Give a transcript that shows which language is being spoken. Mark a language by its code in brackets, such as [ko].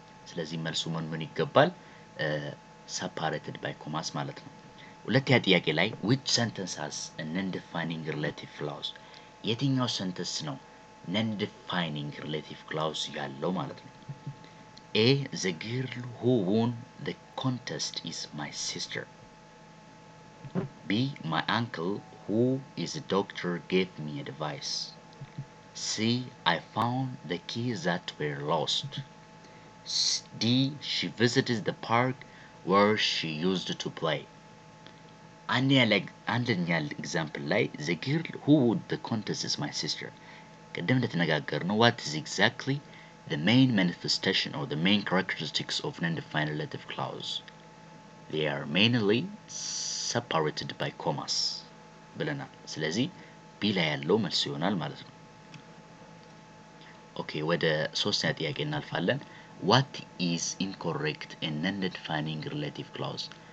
[am] ስለዚህ መልሱ ምን ይገባል [en] separated by commas [am] ማለት ነው። ሁለተኛ ጥያቄ ላይ [en] which sentence has a non-defining relative clause [am] የትኛው ሴንተንስ ነው non-defining relative clause ያለው ማለት ነው። A. [en] The girl who won the contest is my sister. B. My uncle who is a doctor gave me advice. C. I found the keys that were lost. D. She visited the park where she used to play. [am] አንደኛ ኤግዛምፕል ላይ [en] the girl who won the contest is my sister. [am] ቅድም እንደተነጋገርነው [en] what is exactly the main manifestation or the main characteristics of non-defined relative clause? They are mainly separated by commas [am] ብለናል። ስለዚህ ቢ ላይ ያለው መልስ ይሆናል ማለት ነው። ኦኬ ወደ ሶስተኛ ጥያቄ እናልፋለን። [en] what is incorrect in non-defining relative clause?